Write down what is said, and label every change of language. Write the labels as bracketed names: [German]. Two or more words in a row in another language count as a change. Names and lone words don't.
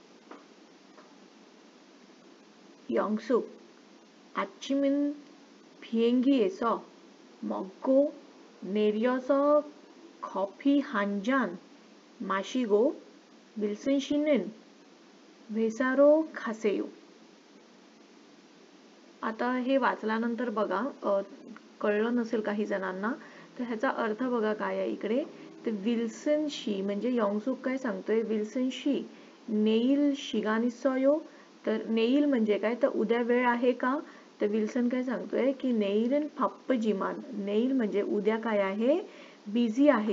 [Korean] 영숙 아침은 비행기에서 먹고 내려서 커피 한 잔 마시고 윌슨 씨는 회사로 가세요. [Marathi] आता हे वाचल्यानंतर बघा कळलं नसेल काही जणांना, तर ह्याचा अर्थ बघा काय आहे इकडे. तर विल्सन शी म्हणजे यॉंगसूक काय सांगतोय, विल्सन शी [Korean] 내일 시간 있어요. [Marathi] तर नेईल म्हणजे काय, तर उद्या वेळ आहे का. तर विल्सन काय सांगतोय की [Korean] 내일은 바쁘지만, [Marathi] नेईल म्हणजे उद्या काय आहे, बिझी आहे.